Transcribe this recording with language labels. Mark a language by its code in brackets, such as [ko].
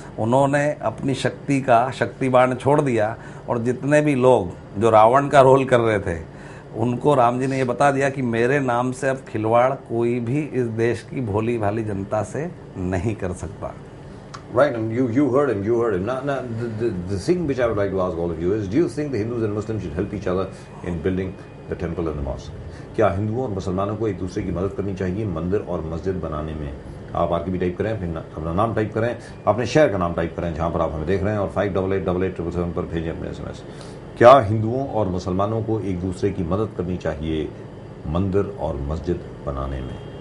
[hi] उन्होंने अपनी शक्ति का शक्तिबाण छोड़ दिया और जितने भी लोग जो रावण का रोल कर रहे थे उनको राम जी ने ये बता दिया कि मेरे नाम से अब खिलवाड़ कोई भी इस देश की भोली भाली जनता से नहीं कर सकता। [en] Right, and you heard him. Now, the thing which I would like to ask all of you is, do you think the Hindus and Muslims should help each other in building the temple and the mosque? [hi] क्या हिंदुओं और मुसलमानों को एक दूसरे की मदद करनी चाहिए मंदिर और मस्जिद बनाने में? आप RKB टाइप करें, फिर अपना नाम टाइप करें, अपने शहर का नाम टाइप करें जहां पर आप हमें देख रहे हैं, और 588877 पर भेजें अपने SMS। क्या हिंदुओं और मुसलमानों को एक दूसरे की मदद करनी चाहिए मंदिर और मस्जिद बनाने में?